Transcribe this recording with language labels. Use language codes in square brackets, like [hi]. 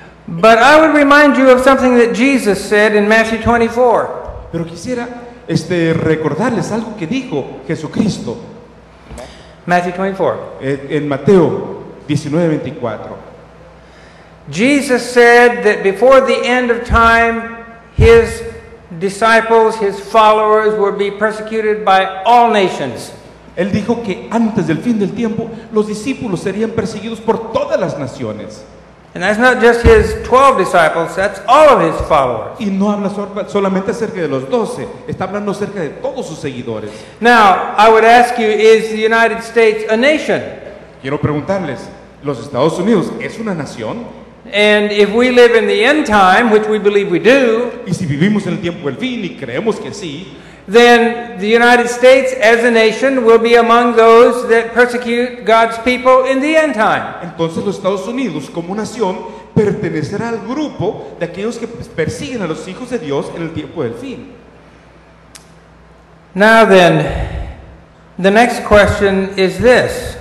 [en] But I would remind you of something that Jesus said in Matthew 24. [es] Pero quisiera recordarles algo que dijo Jesucristo. [en] Matthew 24. [es] En Mateo 19:24. [en] Jesus said that before the end of time, his disciples, his followers, would be persecuted by all nations. [es] Él dijo que antes del fin del tiempo los discípulos serían perseguidos por todas las naciones. [en] And that's not just his 12 disciples, that's all of his followers. [es] Y no habla solamente acerca de los 12, está hablando acerca de todos sus seguidores. [en] Now, I would ask you, is the United States a nation? [es] Quiero preguntarles, ¿los Estados Unidos es una nación? [en] And if we live in the end time, which we believe we do, [es] Y si vivimos en el tiempo del fin, y creemos que sí, [en] then the United States as a nation will be among those that persecute God's people in the end time. [es] entonces los Estados Unidos como nación pertenecerá al grupo de aquellos que persiguen a los hijos de Dios en el tiempo del fin. [en] Now then, the next question is this.